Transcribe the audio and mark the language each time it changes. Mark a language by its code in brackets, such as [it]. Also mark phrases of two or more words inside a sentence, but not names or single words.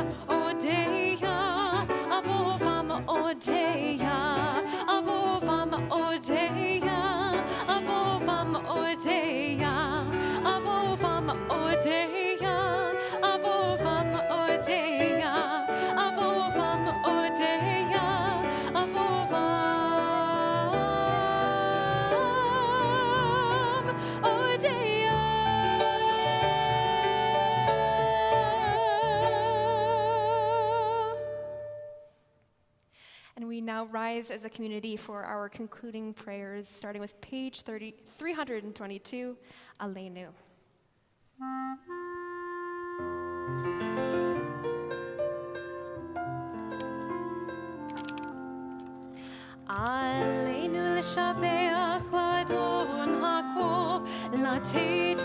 [en] Odeya, Avovam Odeya, Avovam Odeya, Avovam Odeya, Avovam Odeya, Avovam Odeya, Avovam Odeya, Avovam Odeya. And we now rise as a community for our concluding prayers, starting with page 322, [he] Aleinu. עלינו לשבח לאדון הכל, לתת